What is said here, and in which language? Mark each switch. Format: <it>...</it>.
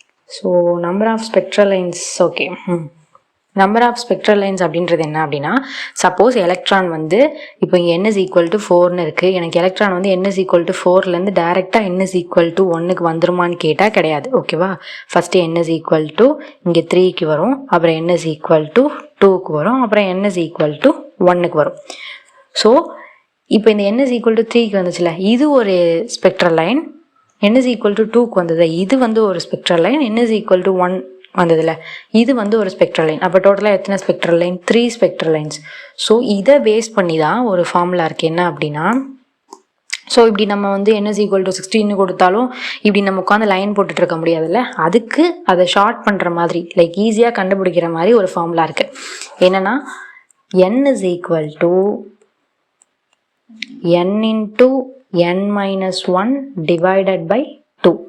<ta>So number of spectral lines okay. Number of spectral lines அப்படின்றது என்ன அப்படின்னா, suppose electron வந்து இப்போ இங்கே n is equal to 4ன்னு இருக்குது. எனக்கு எலக்ட்ரான் வந்து n is equal to 4லேருந்து டேரெக்டாக n is equal to 1க்கு வந்துருமான்னு கேட்டால் கிடையாது. ஓகேவா? First n is equal to இங்கே 3க்கு வரும், அப்புறம் n is equal to 2க்கு வரும், அப்புறம் n is equal to 1க்கு வரும். ஸோ இப்போ இந்த n is equal to 3க்கு வந்துச்சுல, இது ஒரு spectral line. n is equal to 2க்கு வந்தது, இது வந்து ஒரு spectral line. n is equal to 1 வந்ததில்ல, இது வந்து ஒரு ஸ்பெக்ட்ரல் லைன். அப்போ டோட்டலாக எத்தனை spectral line? 3 spectral lines. So இதை பேஸ் பண்ணி தான் ஒரு ஃபார்முலா இருக்குது. என்ன அப்படின்னா, ஸோ இப்படி நம்ம வந்து n is equal to 16 கொடுத்தாலும் இப்படி நம்ம உட்காந்து லைன் போட்டுட்டு இருக்க முடியாதுல்ல, அதுக்கு அதை ஷார்ட் பண்ணுற மாதிரி லைக் ஈஸியாக கண்டுபிடிக்கிற மாதிரி ஒரு ஃபார்முலா இருக்குது. என்னென்னா</ta> <en>n is equal to n into n minus 1 divided by 2.</en>